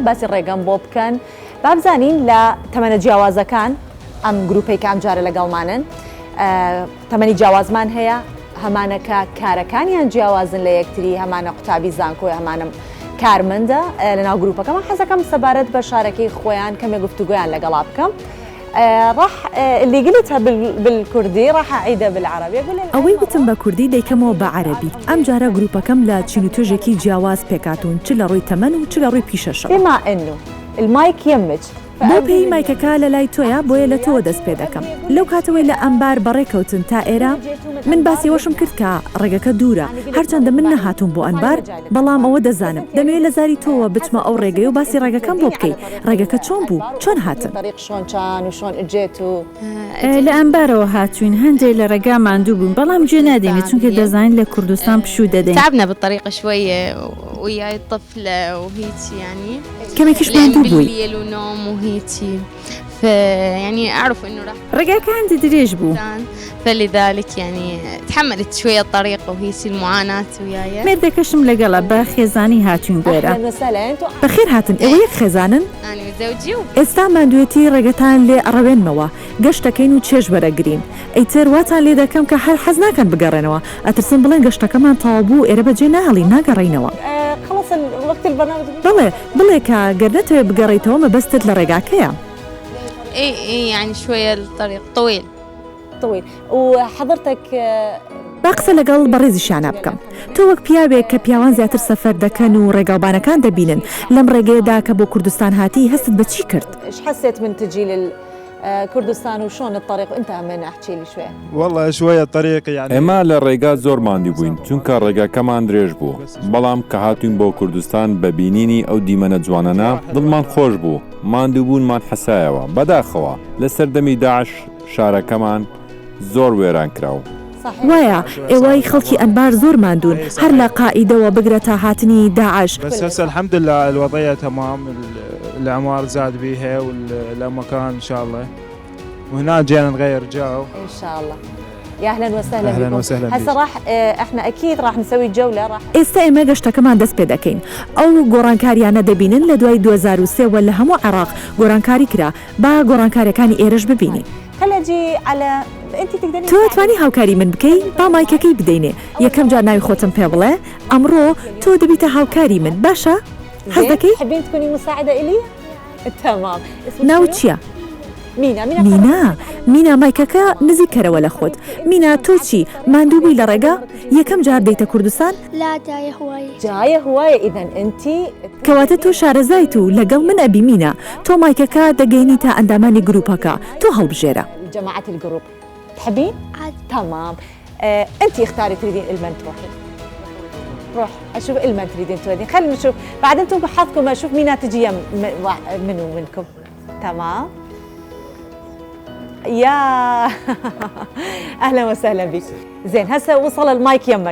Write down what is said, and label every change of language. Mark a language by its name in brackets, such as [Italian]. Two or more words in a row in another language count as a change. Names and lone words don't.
[Central Kurdish] باسی ڕێگەم بۆ بکەن با بزانین لە تەمەنە جیاوازەکان ئەم گروپەی کام جارە لەگەڵمانن تەمەنی جیاوازمان هەیە هەمانەکە کارەکانیان جیاوازن لە یەکتری هەمانە قوتابی زانکۆی هەمانم کارمەندە لەناو گروپەکەمان حەزەکەم سەبارەت بە شارەکەی خۆیان کەمێک گفتوگویان لەگەڵا بکەم. [Arabic] راح اللي قلتها بالكردي راح أعيدها بالعربي [Central Kurdish] ئەوەی وتم بە کوردی دەیکەمەوە بە عەرەبی ئەم جارە گروپەکەم لە چینوتۆژێکی جیاواز پێکاتون چ لە ڕووی تەمەن و چ لە ڕووی پیشەشەوە [Arabic] بما إنه المايك يمج [Central Kurdish] بۆ پێی مایکەکە لە لای تۆیە بۆیە لە تۆ دەست پێ دەکەم لەو کاتەوەی لە ئەمبار بەڕێکەوتن تا ئێرە من باسی وەشم کرد کە ڕێگەکە دوورە هەرچەندە من نەهاتوم بۆ ئەنبار بەڵام ئەوە دەزانم دەمەوێت لە زاری تۆوە بچمە ئەو ڕێگەی و باسی ڕێگەکەم بۆ بکەی ڕێگەکە چۆن بوو چۆن هاتن لە ئەمبارەوە هاتوین هەندێک لە ڕێگا ماندوو بوون بەڵام گوێ نادەینێت چونکە دەزانین لە کوردستان پشوو دەدەین [Arabic] تعبنا بالطريقة شوية وياي الطفلة وهيتي يعني [Central Kurdish] کەمێکیش ماندوو بووی [Arabic] بالليل ونوم وهيتي فيعني أعرف إنه راح [Central Kurdish] ڕێگاکان درێژ بوو [Arabic] فلذلك يعني تحملت شوية الطريقة وهيتي المعاناة وياي [Central Kurdish] مێردەکەشم لەگەڵە بە خێزانی هاتوین بۆرە بەخێر هاتن ئێوە یەک خێزانن [Arabic] أنا وزوجي [Central Kurdish] ئێستا ماندوێتی ڕێگەتان لێ ئەڕەوێنمەوە گەشتەکەین و چێژ وەرەگرین ئەیتر واتان لێ دەکەم کە هەر حەز ناکەن بگەڕێنەوە ئەترسم بڵێن گەشتەکەمان تەواو بوو ئێرە بەجێ ناهەڵی ناگەڕێینەوە بڵێ کە گەرنەتەوێ بگەڕێیتەوە مەبەستت لە ڕێگاکەیە [Arabic] إيه يعني شوية الطريق طويل وحضرتك [Central Kurdish] با قسە لەگەڵ بەڕێزیشانە بکەم تۆ وەک پیاوێک کە پیاوان زیاتر سەفەر دەکەن و ڕێگاوبانەکان دەبینن لەم ڕێگەیەدا کە بۆ کوردستان هاتی هەستت بە چی کرد؟ [Arabic] ايش حسيت من تجي للكردستان وشون الطريق وانت من احكي لي شويه والله شويه الطريق يعني [Central Kurdish] ئێمە لە ڕێگا زۆر ماندوو بووین چونکە ڕێگاکەمان درێژ بوو بەڵام کە هاتوین بۆ کوردستان بە بینینی ئەو دیمەنە جوانانە دڵمان خۆش بوو ماندوو بوونمان حەسایەوە بەداخەوە لە سەردەمی داعش شارەکەمان زۆر وێران کراوە وایە ئێوەی خەڵکی ئەنبار زۆر ماندوون هەر لە قائیدەوە بگرێتە هاتنی داعش [Arabic] بس هسه الحمد لله الوضعيه تمام الأعمار زاد بيها والمكان إن شاء الله وهنا جينا نغير جو ان شاء الله. يا اهلا وسهلا أهلاً بكم. وسهلاً هسه راح احنا اكيد راح نسوي جوله راح [Central Kurdish] ئێستا ئێمە گەشتەکەمان دەست پێ دەکەین ئەو گۆڕانکاریانە دەبینن لە دوای 2023 لە هەموو عێراق گۆڕانکاری کرا با گۆڕانکاریەکانی ئێرەش ببینی [Arabic] خلينا نجي على انت تقدرين [Central Kurdish] تۆ توانی هاوکاری من بکەی با مایکەکەی بدەینێ یەکەم جار ناوی خۆتم پێ بڵێ ئەمڕۆ تۆ دەبیتە هاوکاری من باشە حەز دەکەی [Arabic] تحبين تكوني مساعده الي تمام [Central Kurdish] ناو چییە؟ مینا مایکەکە نزیکەرەوە لە خۆت مینا تۆ چی ماندووبی لە ڕێگا یەکەم جار دەیتە کوردستان [Arabic] لا جايه هوايه اذا انت [Central Kurdish] کەواتە تۆ شارەزایت و لەگەڵ من ئەبی مینا تۆ مایکەکە دەگەینی تا ئەندامانی گروپەکە تۆ هەڵبژێرە [Arabic] جماعه الجروب تحبين تمام انت اختاري تريدين المن تروحي روح اشوف المن تريدين تودين خلينا نشوف بعد انتم بحظكم اشوف مين تجي منو منكم تمام يا اهلا وسهلا بك زين هسه وصل المايك يمك